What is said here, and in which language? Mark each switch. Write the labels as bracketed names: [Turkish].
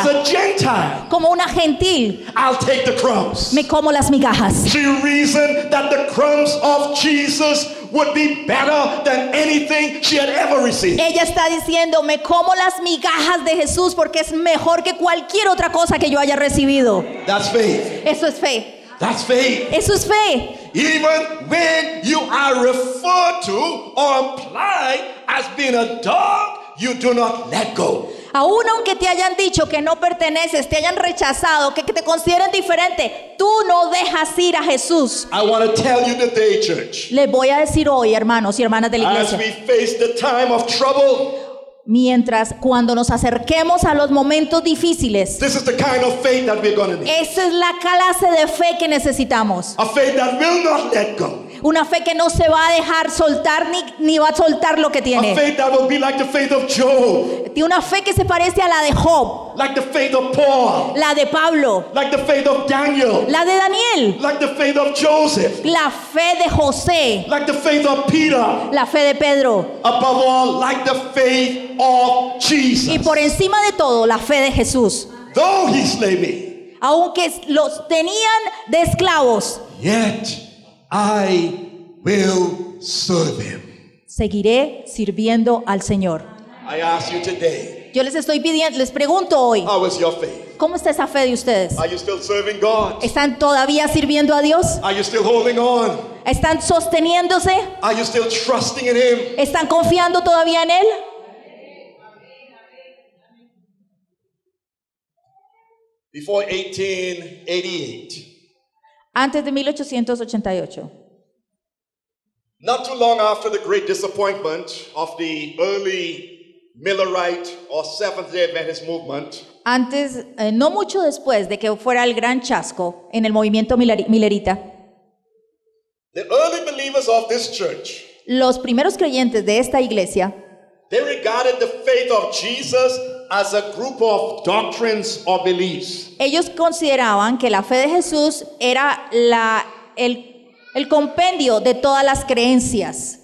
[English] as a Gentile, [Spanish] como una gentil, [English] I'll take the crumbs. [Spanish] me como las migajas. [English] She reasoned that the crumbs of Jesus would be better than anything she had ever received. [Spanish] Ella está diciendo, me como las migajas de Jesús porque es mejor que cualquier otra cosa que yo haya recibido. [English] That's faith. [Spanish] Eso es fe. [English] That's faith. [Spanish] Eso es fe. [English] Even when you are referred to or implied as being a dog, you do not let go. [Spanish] Aún aunque te hayan dicho que no perteneces, te hayan rechazado, que te consideren diferente, tú no dejas ir a Jesús. [English] I want to tell you today, church, [Spanish] Les voy a decir hoy, hermanos y hermanas de la [English] as [Spanish] iglesia, [English] we face the time of trouble, [Spanish] cuando nos acerquemos a los momentos difíciles, [English] this is the kind of faith that we're going to need. [Spanish] esa es la clase de fe que necesitamos. [English] A faith that will not let go. [Spanish] Una fe que no se va a dejar soltar ni va a soltar lo que [English] A [Spanish] tiene. [English] faith that will be like the faith of Job, [Spanish] Tiene una fe que se parece a la de Job, [English] like the faith of Paul, [Spanish] la de Pablo, [English] like the faith of Daniel, [Spanish] la de Daniel, [English] like the faith of Joseph, [Spanish] la fe de José, [English] like the faith of Peter, [Spanish] la fe de Pedro [English] above all, like the faith of Jesus. [Spanish] y por encima de todo la fe de Jesús. [English] Though he slay me, [Spanish] Aunque los tenían de esclavos, [English] yet I will serve him. [Spanish] seguiré sirviendo al Señor. [English] I ask you today, [Spanish] Yo les estoy pidiendo, les pregunto hoy, [English] how is your faith? [Spanish] ¿cómo está esa fe de ustedes? [English] Are you still serving God? [Spanish] ¿Están todavía sirviendo a Dios? [English] Are you still holding on? [Spanish] ¿Están sosteniéndose? [English] Are you still trusting in him? [Spanish] ¿Están confiando todavía en Él? [English] Before 1888, [Spanish] Antes de 1888, [English] not too long after the great disappointment of the early Millerite or Seventh-day Adventist movement, [Spanish] no mucho después de que fuera el gran chasco en el movimiento Millerita, [English] the early believers of this church, [Spanish] los primeros creyentes de esta iglesia, [English] they regarded the faith of Jesus as a group of doctrines or beliefs. [Spanish] ellos consideraban que la fe de Jesús era el compendio de todas las creencias.